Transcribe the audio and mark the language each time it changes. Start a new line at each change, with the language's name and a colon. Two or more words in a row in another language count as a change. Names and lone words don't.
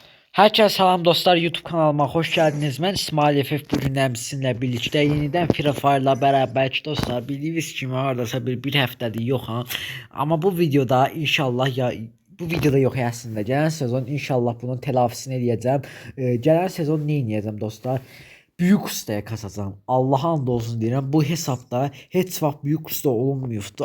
Turkish: Herkese salam dostlar, YouTube kanalıma hoş geldiniz. Ben İsmail FF, bugün sizinle birlikte yeniden Free Fire'la beraber dostlar.
Azerbaijani: Bildiğiniz kimi hardasa bir həftədir yox ha. Ama bu videoda inşallah bu videoda yox aslında. Gələn sezon inşallah bunun telafisini edəcəm. Gələn sezon nə edəcəm dostlar?
Turkish: Büyük ustaya kasacağım.
Azerbaijani: Allah'a and olsun deyirəm. Bu hesabda heç vaxt büyük usta olunmuyubdu.